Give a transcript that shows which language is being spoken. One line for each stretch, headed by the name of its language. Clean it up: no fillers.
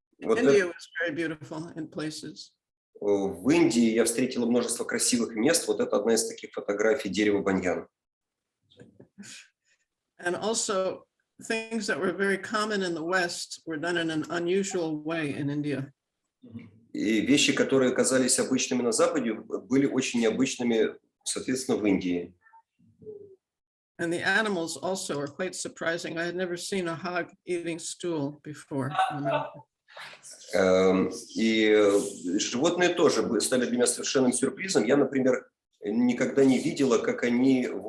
English: India was very beautiful in places.
Russian: В Индии я встретила множество красивых мест. Вот это одна из таких фотографий дерева баньян.
English: And also things that were very common in the West were done in an unusual way in India.
Russian: И вещи, которые казались обычными на Западе, были очень необычными, соответственно, в Индии.
English: And the animals also are quite surprising. I had never seen a hog eating stool before in America.
Russian: И животные тоже стали для меня совершенным сюрпризом. Я, например, никогда не видела, как они